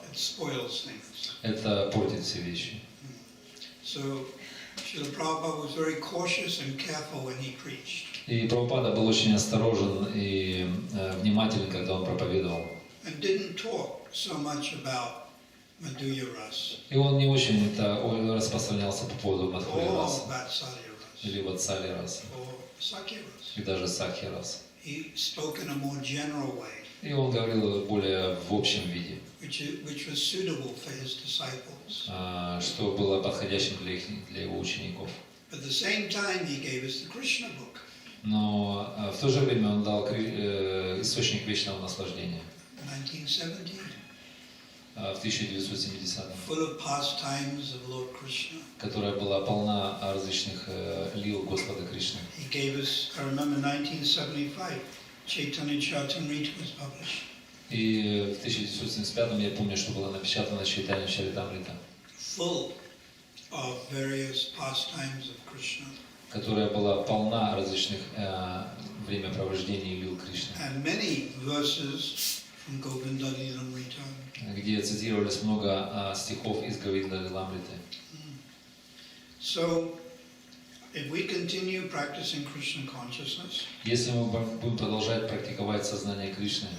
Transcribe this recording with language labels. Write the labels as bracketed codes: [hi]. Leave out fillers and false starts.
[en] It spoils things. [ru] Это портит все вещи. [en] So Srila Prabhupada was very cautious and careful when he preached. [ru] И Прабхупада был очень осторожен и внимателен, когда он проповедовал. [en] And didn't talk so much about Madhurya Ras [ru] И он не очень распространялся по поводу Мадхурья [en] or [ru] раса [en] Vatsalya Ras [ru] или Ватсали раса [en] or Sakya Ras. [ru] и даже Сакхи раса. [en] He spoke in a more general way, [ru] И он говорил более в общем виде, [en] which was suitable for his disciples. [ru] что было подходящим для его учеников. [en] At the same time, he gave us the Krishna book, [ru] Но в то же время он дал источник вечного наслаждения [en] 1917, [ru] в 1970-м, [en] full of pastimes of Lord Krishna. [ru] которая была полна различных лил Господа Кришны. [en] He gave us, I remember 1975, Chaitanya Charitamrita was published, [ru] И в 1975-м я помню, что было напечатано Чайтанья Чаритамрита, [en] full of various pastimes of Krishna. [ru] которая была полна различных времяпровождений лил Кришны, [en] And many verses from Govinda Lilamrita. [ru] где цитировались много стихов из Говинда Лиламриты. [en] So, if we continue practicing Krishna consciousness, [ru] Если мы будем продолжать практиковать сознание Кришны,